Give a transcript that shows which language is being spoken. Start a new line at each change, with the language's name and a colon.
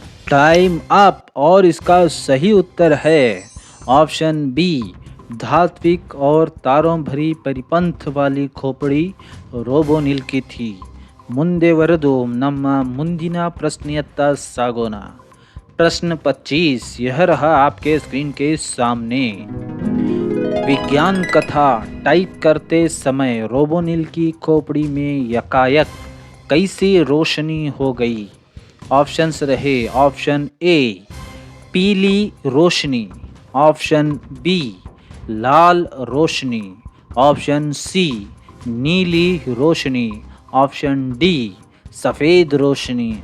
Hindi: Time up और इसका सही उत्तर है ऑप्शन बी धात्विक और तारों भरी परिपंथ वाली खोपड़ी रोबोनिल की थी।
Kannada: ಮುಂದೆವರೆದು ನಮ್ಮ ಮುಂದಿನ ಪ್ರಶ್ನೆಯತ್ತ ಸಾಗೋಣ।
Hindi: प्रश्न 25 यह रहा आपके स्क्रीन के सामने। विज्ञान कथा टाइप करते समय रोबोनिल की खोपड़ी में यकायक कैसी रोशनी हो गई? ऑप्शंस रहे ऑप्शन ए पीली रोशनी, ऑप्शन बी लाल रोशनी, ऑप्शन सी नीली रोशनी, ऑप्शन डी सफ़ेद रोशनी।